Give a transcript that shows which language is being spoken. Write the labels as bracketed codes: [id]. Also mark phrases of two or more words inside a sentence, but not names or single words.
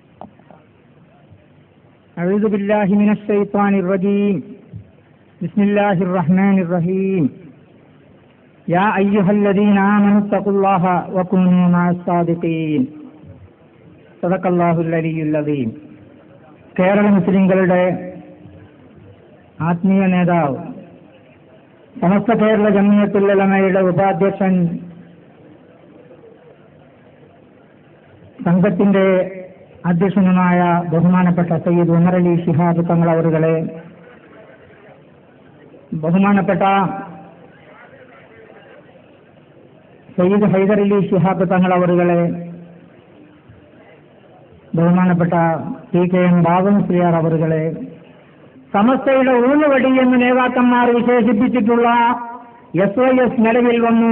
[ar] أعوذ بالله من الشيطان الرجيم. بسم الله الرحمن الرحيم. يا أيها الذين آمنوا اتقوا الله وكونوا مع الصادقين. صدق الله العلي العظيم. [ml] കേരള മുസ്ലിങ്ങളുടെ ആത്മീയ നേതാവ്, സമസ്ത കേരള ജംഇയ്യത്തുൽ ഉലമയുടെ ഉപാധ്യക്ഷൻ, സംഘത്തിന്റെ അധ്യക്ഷനുമായ ബഹുമാനപ്പെട്ട സയ്യിദ് ഉമർ അലി ശിഹാബ് തങ്ങൾ അവറുകളെ, ബഹുമാനപ്പെട്ട സയ്യിദ് ഹൈദർ അലി ശിഹാബ് തങ്ങൾ അവറുകളെ, ബഹുമാനപ്പെട്ട TKM ബാബു മുസ്ലിയാർ അവറുകളെ, സമസ്തയുടെ ഊന്നുവടി എന്ന് നേതാക്കന്മാർ വിശേഷിപ്പിച്ചിട്ടുള്ള SYS നിലവിൽ വന്നു.